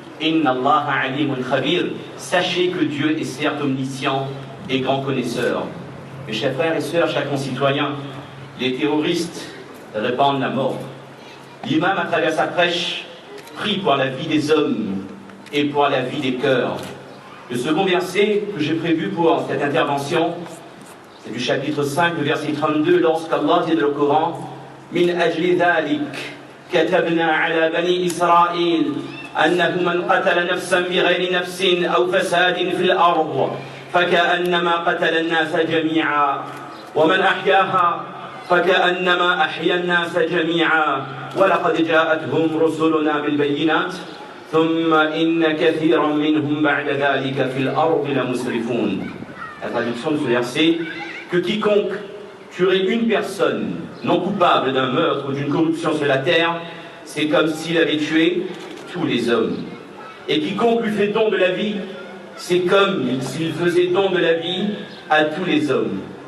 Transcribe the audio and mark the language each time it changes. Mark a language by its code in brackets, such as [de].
[ar] Inna Allah alimun khabir. [fr] Sachez que Dieu est certes omniscient et grand connaisseur. Mes chers frères et sœurs, chers concitoyens, les terroristes répandent la mort. L'imam, à travers sa prêche, prie pour la vie des hommes et pour la vie des cœurs. Le second verset que j'ai prévu pour cette intervention, c'est du chapitre 5, le verset 32, lorsqu'Allah dit dans le Coran, [ar] Min ajli dhalik, katabna ala bani Israël, أنه من قتل نفسا بغير نفس أو فساد في الأرض فكأنما قتل الناس جميعا ومن أحياها فكأنما أحيا الناس جميعا ولقد جاءتهم رسلنا بالبينات ثم إن كثيرا منهم بعد ذلك في الأرض لمسرفون. [fr] La traduction de ce verset, que quiconque tuerait une personne non coupable d'un meurtre ou d'une corruption sur la terre, c'est comme s'il avait tué tous les hommes. Et quiconque lui fait don de la vie, c'est comme s'il faisait don de la vie à tous les hommes.